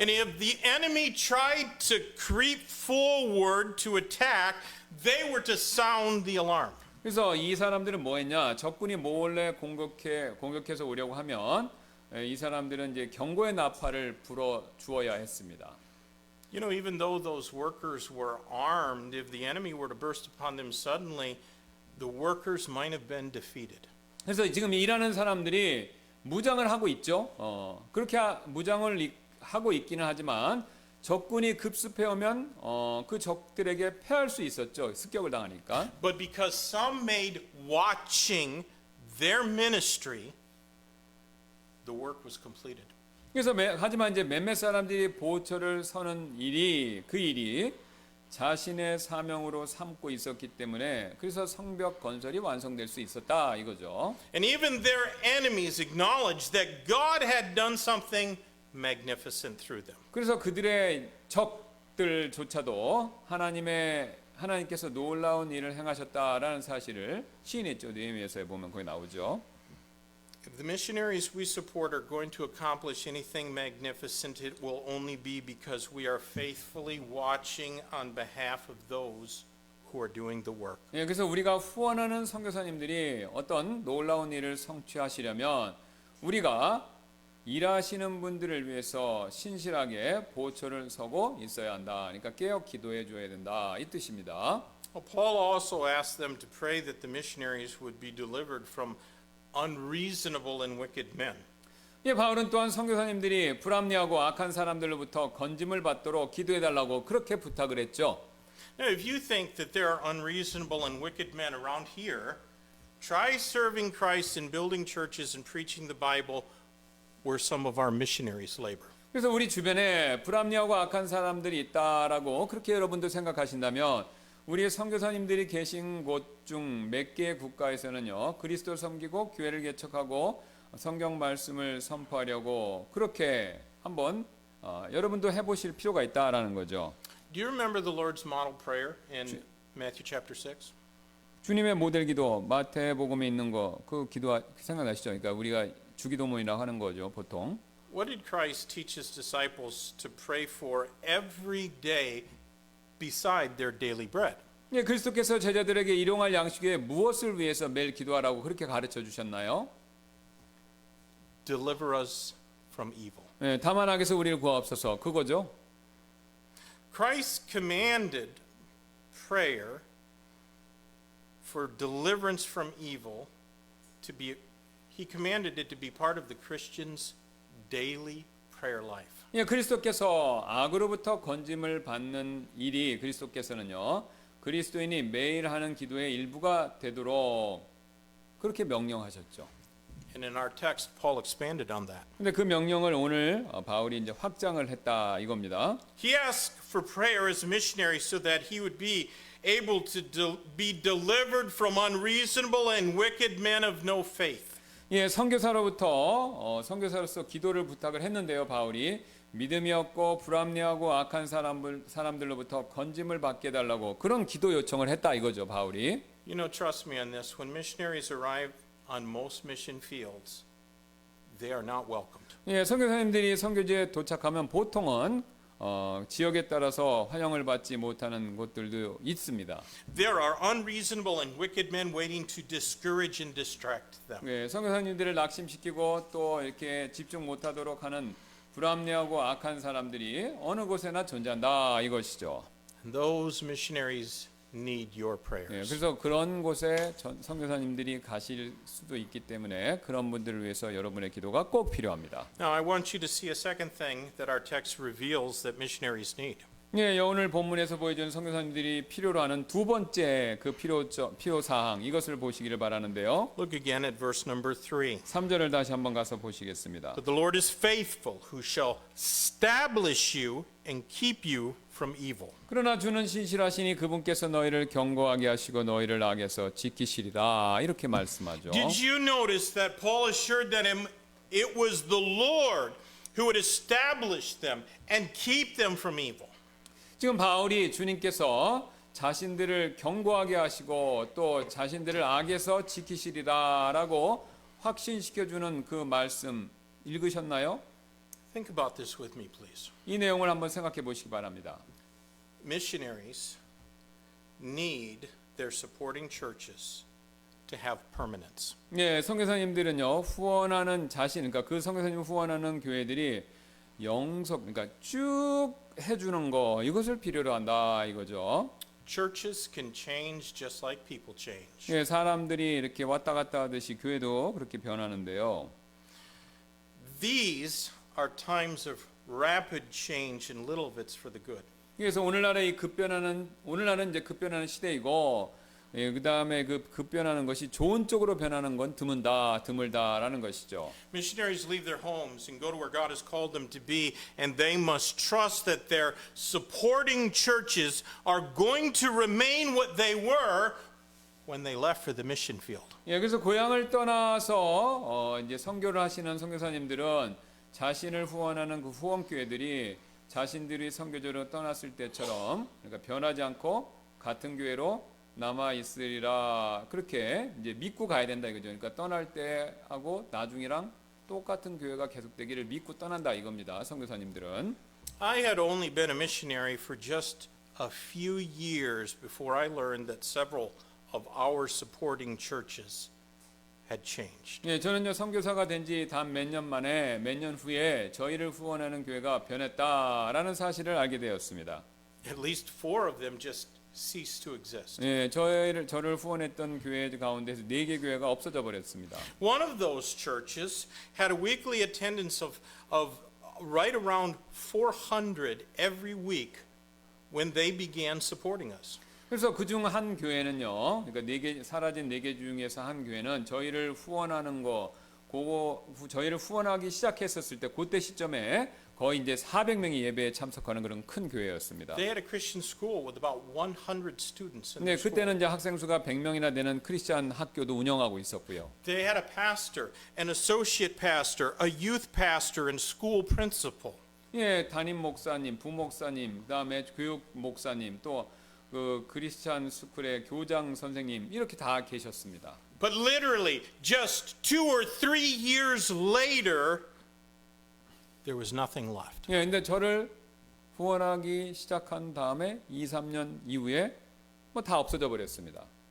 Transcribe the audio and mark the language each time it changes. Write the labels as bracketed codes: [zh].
[en] And if the enemy tried to creep forward to attack, they were to sound the alarm. [ko] 그래서 이 사람들은 뭐 했냐? 적군이 몰래 공격해서 오려고 하면 이 사람들은 이제 경고의 나팔을 불어 주어야 했습니다. [en] You know, even though those workers were armed, if the enemy were to burst upon them suddenly, the workers might have been defeated. [ko] 그래서 지금 일하는 사람들이 무장을 하고 있죠. 그렇게 무장을 하고 있기는 하지만 적군이 급습해 오면 그 적들에게 패할 수 있었죠. 습격을 당하니까. [en] But because some made watching their ministry, the work was completed. [ko] 그래서 하지만 이제 몇몇 사람들이 보초를 서는 그 일이 자신의 사명으로 삼고 있었기 때문에 그래서 성벽 건설이 완성될 수 있었다 이거죠. [en] And even their enemies acknowledged that God had done something magnificent through them. [ko] 그래서 그들의 적들조차도 하나님께서 놀라운 일을 행하셨다라는 사실을 시인했죠. 느헤미야서에 보면 거기 나오죠. [en] If the missionaries we support are going to accomplish anything magnificent, it will only be because we are faithfully watching on behalf of those who are doing the work. [ko] 예, 그래서 우리가 후원하는 선교사님들이 어떤 놀라운 일을 성취하시려면 우리가 일하시는 분들을 위해서 신실하게 보초를 서고 있어야 한다. 그러니까 깨어 기도해 줘야 된다. 이 뜻입니다. [en] Well, Paul also asked them to pray that the missionaries would be delivered from unreasonable and wicked men. [ko] 예, 바울은 또한 선교사님들이 불합리하고 악한 사람들로부터 건짐을 받도록 기도해 달라고 그렇게 부탁을 했죠. [en] Now, if you think that there are unreasonable and wicked men around here, try serving Christ in building churches and preaching the Bible where some of our missionaries labor. [ko] 그래서 우리 주변에 불합리하고 악한 사람들이 있다라고 그렇게 여러분도 생각하신다면 우리의 선교사님들이 계신 곳 중 몇 개의 국가에서는요 그리스도를 섬기고 교회를 개척하고 성경 말씀을 선포하려고 그렇게 한번 여러분도 해보실 필요가 있다라는 거죠. [en] Do you remember the Lord's model prayer in Matthew chapter 6? [ko] 주님의 모델 기도 마태복음에 있는 거 그 기도 생각나시죠? 그러니까 우리가 주기도문이라고 하는 거죠 보통. [en] What did Christ teach his disciples to pray for every day beside their daily bread? [ko] 예, 그리스도께서 제자들에게 일용할 양식에 무엇을 위해서 매일 기도하라고 그렇게 가르쳐 주셨나요? [en] Deliver us from evil. [ko] 예, 다만 악에서 우리를 구하옵소서 그거죠. [en] Christ commanded prayer for deliverance from evil to be, he commanded it to be part of the Christian's daily prayer life. [ko] 예, 그리스도께서 악으로부터 건짐을 받는 일이 그리스도께서는요 그리스도인이 매일 하는 기도의 일부가 되도록 그렇게 명령하셨죠. [en] And in our text, Paul expanded on that. [ko] 근데 그 명령을 오늘 바울이 이제 확장을 했다 이겁니다. [en] He asked for prayer as a missionary so that he would be able to be delivered from unreasonable and wicked men of no faith. [ko] 예, 선교사로서 기도를 부탁을 했는데요. 바울이 믿음이 없고 불합리하고 악한 사람들로부터 건짐을 받게 해달라고 그런 기도 요청을 했다 이거죠. 바울이. [en] You know, trust me on this. When missionaries arrive on most mission fields, they are not welcomed. [ko] 예, 선교사님들이 선교지에 도착하면 보통은 지역에 따라서 환영을 받지 못하는 곳들도 있습니다. [en] There are unreasonable and wicked men waiting to discourage and distract them. [ko] 네, 선교사님들을 낙심시키고 또 이렇게 집중 못하도록 하는 불합리하고 악한 사람들이 어느 곳에나 존재한다 이것이죠. [en] And those missionaries need your [ko] 네, [en] prayers. [ko] 그래서 그런 곳에 선교사님들이 가실 수도 있기 때문에 그런 분들을 위해서 여러분의 기도가 꼭 필요합니다. [en] Now, I want you to see a second thing that our text reveals that missionaries need. [ko] 네, 오늘 본문에서 보여주는 선교사님들이 필요로 하는 두 번째 그 필요 사항 이것을 보시기를 바라는데요. [en] Look again at verse number 3. [ko] 3절을 다시 한번 가서 보시겠습니다. [en] But the Lord is faithful, who shall establish you and keep you from evil. [ko] 그러나 주는 신실하시니 그분께서 너희를 견고하게 하시고 너희를 악에서 지키시리라 이렇게 말씀하죠. [en] Did you notice that Paul assured that it was the Lord who would establish them and keep them from evil? [ko] 지금 바울이 주님께서 자신들을 견고하게 하시고 또 자신들을 악에서 지키시리라라고 확신시켜주는 그 말씀 읽으셨나요? [en] Think about this with me, please. [ko] 이 내용을 한번 생각해 보시기 바랍니다. [en] Missionaries need their supporting churches to have permanence. [ko] 네, 선교사님들은요 후원하는 그러니까 그 선교사님 후원하는 교회들이 영속, 그러니까 쭉 해주는 거 이것을 필요로 한다 이거죠. [en] Churches can change just like people change. [ko] 예, 사람들이 이렇게 왔다 갔다 하듯이 교회도 그렇게 변하는데요. [en] These are times of rapid change, and little of it's for the good. [ko] 그래서 오늘날은 이제 급변하는 시대이고, 예, 그 다음에 그 급변하는 것이 좋은 쪽으로 변하는 건 드물다라는 것이죠. [en] Missionaries leave their homes and go to where God has called them to be, and they must trust that their supporting churches are going to remain what they were when they left for the mission field. [ko] 예, 그래서 고향을 떠나서 이제 선교를 하시는 선교사님들은 자신을 후원하는 그 후원 교회들이 자신들이 선교지로 떠났을 때처럼 그러니까 변하지 않고 같은 교회로 남아 있으리라 그렇게 이제 믿고 가야 된다 이거죠. 그러니까 떠날 때 하고 나중이랑 똑같은 교회가 계속되기를 믿고 떠난다 이겁니다. 선교사님들은. [en] I had only been a missionary for just a few years before I learned that several of our supporting churches had changed. [ko] 예, 저는요 선교사가 된 지 단 몇 년 만에 몇 년 후에 저희를 후원하는 교회가 변했다라는 사실을 알게 되었습니다. [en] At least 4 of them just ceased to exist. [ko] 예, 저를 후원했던 교회 가운데서 4개 교회가 없어져 버렸습니다. [en] One of those churches had a weekly attendance of right around 400 every week when they began supporting us. [ko] 그래서 그중 한 교회는요, 그러니까 사라진 4개 중에서 한 교회는 저희를 후원하는 저희를 후원하기 시작했었을 때 그때 시점에 거의 이제 400명이 예배에 참석하는 그런 큰 교회였습니다. [en] They had a Christian school with about 100 students in [ko] 네, [en] their school. [ko] 그때는 이제 학생 수가 100명이나 되는 크리스천 학교도 운영하고 있었고요. [en] They had a pastor, an associate pastor, a youth pastor, and school principal. [ko] 예, 담임 목사님, 부목사님, 그다음에 교육 목사님, 또 그 크리스천 스쿨의 교장 선생님 이렇게 다 계셨습니다. [en] But literally, just 2 or 3 years later, there was nothing left. [ko] 예, 근데 저를 후원하기 시작한 다음에 2, 3년 이후에 뭐 다 없어져 버렸습니다.